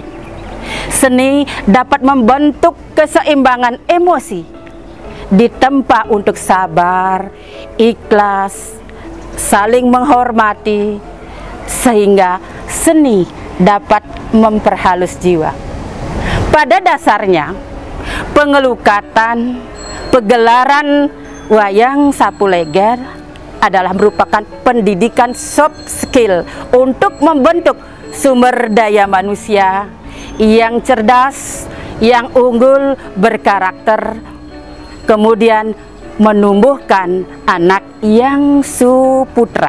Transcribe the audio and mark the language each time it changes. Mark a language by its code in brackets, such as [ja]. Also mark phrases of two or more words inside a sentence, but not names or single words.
[id] Seni dapat membentuk keseimbangan emosi, ditempa untuk sabar, ikhlas, saling menghormati, sehingga seni dapat memperhalus jiwa. Pada dasarnya, pengelukatan, pegelaran wayang sapuh leger adalah merupakan pendidikan soft skill untuk membentuk sumber daya manusia yang cerdas, yang unggul, berkarakter, kemudian menumbuhkan anak yang suputra.